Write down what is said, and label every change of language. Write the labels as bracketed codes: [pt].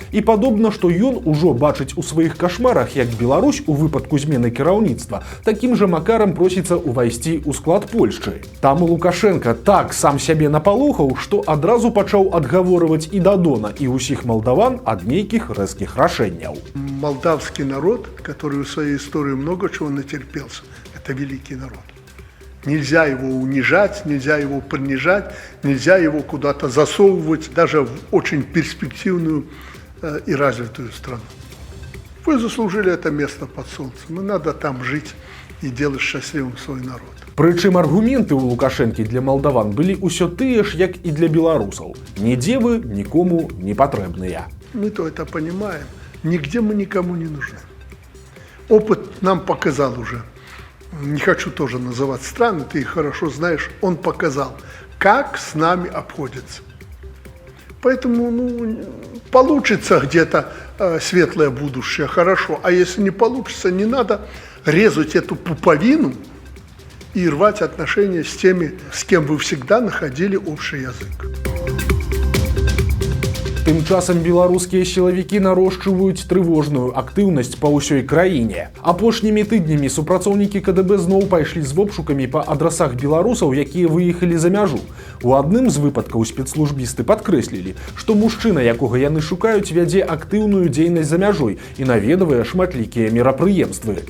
[be] І падобна, што ён ужо бачыць у сваіх кашмарах, як Беларусь у выпадку змены кіраўніцтва, такім жа макарам просіцца ўвайсці ў склад Польшчы. Там Лукашенка так сам сябе напалохаў, што адразу пачаў адгаворваць і Дадона, і ўсіх малдаван ад нейкіх рэзкіх рашэнняў. [ru] Молдавский народ, который в своей истории много чего натерпелся, это великий народ. Нельзя его унижать, нельзя его принижать, нельзя его куда-то засовывать, даже в очень перспективную и развитую страну. Вы заслужили это место под солнцем, и надо там жить и делать счастливым свой народ. [be] Прычым аргументы ў Лукашэнкі для малдаван былі ўсё тыя ж, як і для беларусаў. Нідзе вы нікому не патрэбныя. [ru] Мы-то это понимаем. Нигде мы никому не нужны. Опыт нам показал уже. Не хочу тоже называть страны, ты их хорошо знаешь. Он показал, как с нами обходятся. Поэтому получится где-то светлое будущее, хорошо. А если не получится, не надо резать эту пуповину и рвать отношения с теми, с кем вы всегда находили общий язык. [be] Тым часам беларускія сілавікі нарошчваюць трывожную актыўнасць па ўсёй краіне. Апошнімі тыднямі супрацоўнікі КДБ зноў пайшлі з обшукамі па адрасах беларусаў, якія выехалі за мяжу. У адным з выпадкаў спецслужбісты падкрэслілі, што мужчына, якога яны шукаюць, вядзе актыўную дзейнасць за мяжой і наведвае шматлікія мерапрыемствы.